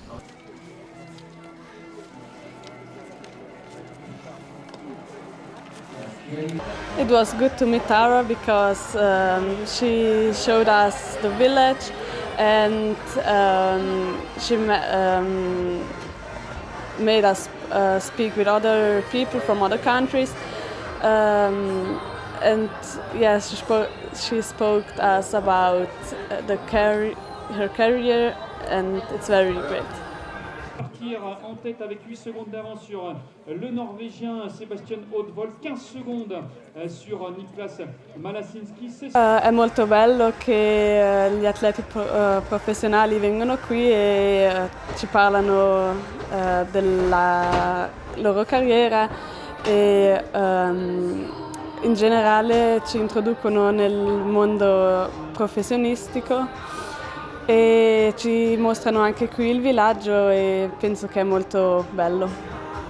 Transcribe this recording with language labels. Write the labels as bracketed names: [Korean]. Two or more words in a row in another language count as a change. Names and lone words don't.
[English] It was good to meet Tara because she showed us the village, and she made us speak with other people from other countries. And yes, she spoke to us about her career, and it's very great. [French] Partir en tête avec 8 secondes d'avance sur le Norvégien Sebastian Haute-Volt, 15 secondes sur Niklas Malasinski. [Italian] È molto bello che gli atleti professionali vengono qui e ci parlano della loro carriera e in generale ci introducono nel mondo professionistico e ci mostrano anche qui il villaggio e penso che è molto bello.